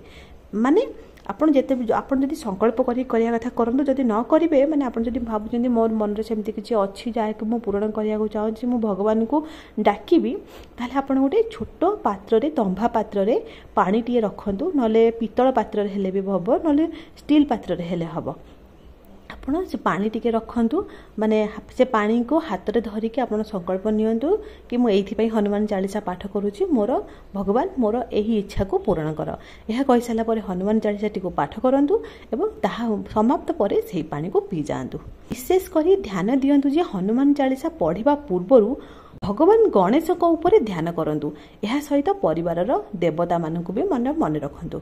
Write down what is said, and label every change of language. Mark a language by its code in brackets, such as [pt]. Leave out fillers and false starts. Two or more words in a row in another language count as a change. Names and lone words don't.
[or] ମାନେ ଆପଣ ଯଦି ସଂକଳ୍ପ କରିଆ କଥା କରନ୍ତୁ, ଯଦି ନ କରିବେ ମାନେ ଆପଣ ଯଦି ଭାବୁଛନ୍ତି ମୋର ମନରେ ସେମିତି କିଛି ଅଛି ଯାହାକୁ ମୁଁ ପୂର୍ଣ୍ଣ କରିବାକୁ ଚାହୁଁଛି, ମୁଁ ଭଗବାନଙ୍କୁ ଡାକିବି, ତାହେଲେ ଆପଣ ଗୋଟେ ଛୋଟ ପାତ୍ରରେ ତମ୍ବା ପାତ୍ରରେ ପାଣି ଟିକେ ରଖନ୍ତୁ, ନହେଲେ ପିତଳ ପାତ୍ରରେ ହେଲେ ବି ହେବ, ନହେଲେ ଷ୍ଟିଲ ପାତ୍ରରେ ହେଲେ ହେବ। ଆପଣ ସେ ପାଣି ଟିକେ ରଖନ୍ତୁ, ମାନେ ସେ ପାଣିକୁ ହାତରେ ଧରିକି ଆପଣ ସଂକଳ୍ପ ନିଅନ୍ତୁ କି ମୁଁ ଏଥିପାଇଁ ହନୁମାନ ଚାଳିସା ପାଠ କରୁଛି, ମୋର ଭଗବାନ ମୋର ଏହି ଇଚ୍ଛାକୁ ପୂର୍ଣ୍ଣ କର। ଏହା କହି ସାରିଲା ପରେ ହନୁମାନ ଚାଳିସା ଟିକୁ ପାଠ କରନ୍ତୁ ଏବଂ ତାହା ସମାପ୍ତ ପରେ ସେହି ପାଣିକୁ ପି ଯାଆନ୍ତୁ। ବିଶେଷ କରି ଧ୍ୟାନ ଦିଅନ୍ତୁ ଯେ ହନୁମାନ ଚାଳିସା ପଢ଼ିବା ପୂର୍ବରୁ ଭଗବାନ ଗଣେଶଙ୍କ ଉପରେ ଧ୍ୟାନ କରନ୍ତୁ, ଏହା ସହିତ ପରିବାର ଦେବତାମାନଙ୍କୁ ବି ମନେ ରଖନ୍ତୁ।